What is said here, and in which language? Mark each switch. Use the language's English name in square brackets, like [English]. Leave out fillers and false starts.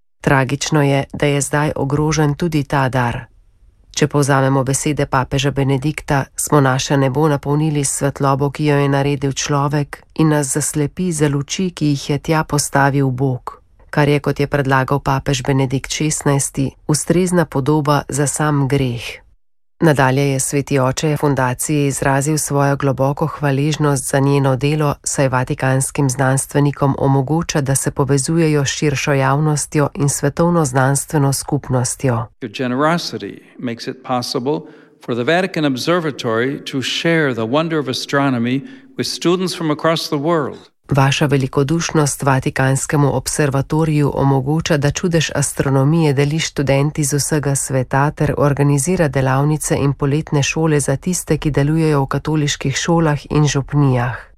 [Slovenian] Tragično je, da je zdaj ogrožen tudi ta dar. Če povzamemo besede papeža Benedikta, smo naše nebo napolnili s svetlobo, ki jo je naredil človek in nas zaslepi za luči, ki jih je tja postavil Bog, kar je, kot je predlagal papež Benedikt XVI, ustrezna podoba za sam greh. Nadalje je sveti oče fundacije izrazil svojo globoko hvaležnost za njeno delo, saj vatikanskim znanstvenikom omogoča, da se povezujejo s širšo javnostjo in svetovno znanstveno skupnostjo. [English] Your generosity makes it possible for the Vatican Observatory to share the wonder of astronomy with students from across the world. [Slovenian] Vaša velikodušnost Vatikanskemu observatoriju omogoča, da čudež astronomije deli študenti z vsega sveta ter organizira delavnice in poletne šole za tiste, ki delujejo v katoliških šolah in župnijah.